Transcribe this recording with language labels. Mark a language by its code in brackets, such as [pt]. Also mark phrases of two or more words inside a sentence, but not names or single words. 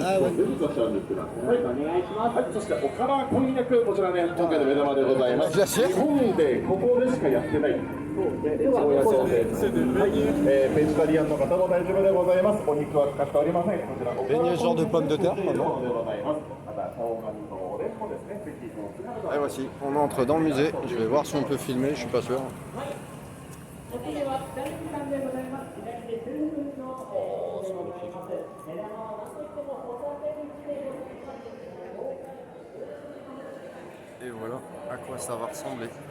[fr] Ah ouais. [ja] そしておからこんにゃくこちらね今回の目玉でございます。日本でここでしかやってない。そうやそうで、ベジタリアンの方も大丈夫でございます。お肉は使っておりません。こちらおから [fr] Beignet genre de pommes de terre, [ja] で [fr] pardon. [ja] ございます。また生姜煮とおでんもですね、ぜひこの姿 [fr] Et voici, on entre dans le musée. Je vais voir si on peut filmer, je suis pas sûr. Et voilà à quoi ça va ressembler.